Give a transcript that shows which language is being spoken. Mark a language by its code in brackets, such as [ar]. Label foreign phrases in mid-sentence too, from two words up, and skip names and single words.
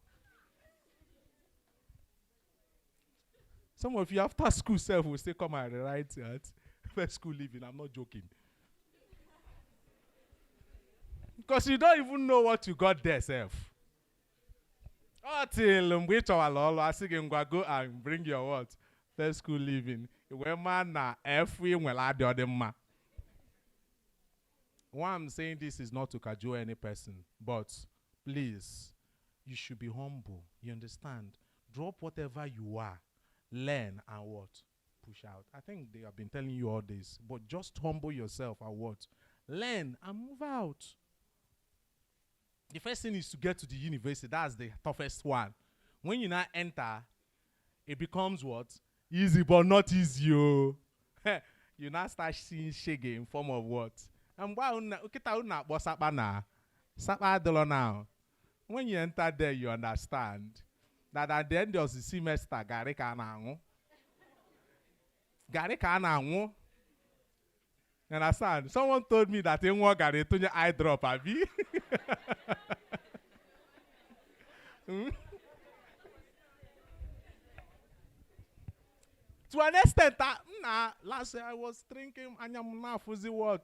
[en] Some of you after school self will still come and write first school living. I'm not joking. Because you don't even know what you got there, self. [ig] Until mgbe ị chọwala ọlụ asị gị ngwa [en] go and bring your what? First school living. [ig] Wee ma na efu ị nwere adị ọ dị mma. [en] Why I'm saying this is not to cajole any person, but please, you should be humble. You understand? Drop whatever you are, learn and what? Push out. I think they have been telling you all this, but just humble yourself and what? Learn and move out. The first thing is to get to the university. That's the toughest one. When you now enter, it becomes what? Easy, but not easy. Oh. You now start seeing shege in form of what? And why now? When you enter there, you understand that at the end of the semester, [ig] gari ka na-anwụ. [en] You understand? Someone told me that in one gari to your eye drop, abi. To an extent, last year I was drinking what?